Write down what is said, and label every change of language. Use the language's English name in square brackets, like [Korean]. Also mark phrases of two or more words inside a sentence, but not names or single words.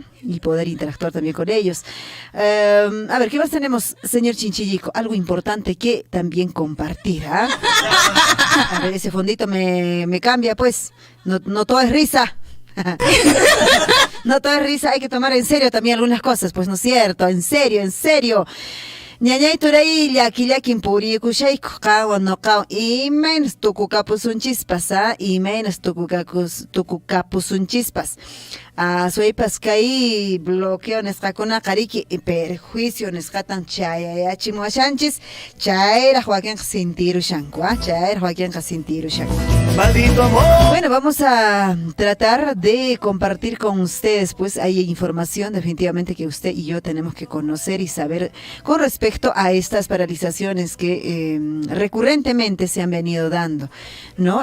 [Spanish] Y poder interactuar también con ellos. A ver, ¿qué más tenemos, señor Chinchillico? Algo importante que también compartir, ¿ah? A ver, ese fondito me cambia, pues. No todo es risa. No todo es risa, hay que tomar en serio también algunas cosas, pues, ¿no es cierto? En serio. [Quechua] Ñañay turay llakillakin puriykushayku qawan noqawan imaynas tukukapusunchispas, imaynas tukukapusunchispas. Suaypas kay bloqueo nisqakuna qariki perjuicio nisqatan chayayachimuashanchis chayraq wakinqa sintirushanku, chayraq wakinqa sintirushanku. [Spanish] Maldito amor. Bueno, vamos a tratar de compartir con ustedes, pues hay información definitivamente que usted y yo tenemos que conocer y saber con respecto a estas paralizaciones que recurrentemente se han venido dando, ¿no?